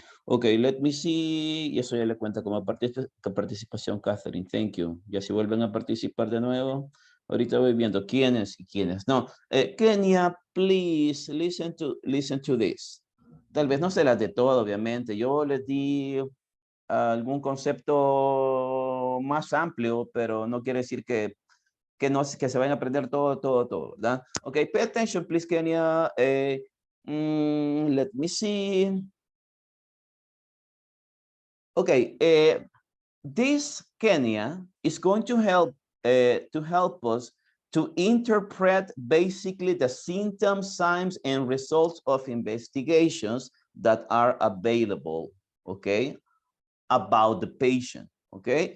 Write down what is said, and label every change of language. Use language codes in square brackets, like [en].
[en] Okay, let me see. [es] Y eso ya le cuenta como participación, Catherine. [en] Thank you. [es] Ya si vuelven a participar de nuevo, ahorita voy viendo quiénes y quiénes no. [en] Kenia, please listen to this. [es] Tal vez no se las de todo, obviamente. Yo les di algún concepto más amplio, pero no quiere decir que se vayan a aprender todo, ¿verdad? [en] Okay, pay attention, please, Kenia. Let me see. Okay, this Kenia is going to help us to interpret basically the symptoms, signs, and results of investigations that are available, okay, about the patient, okay?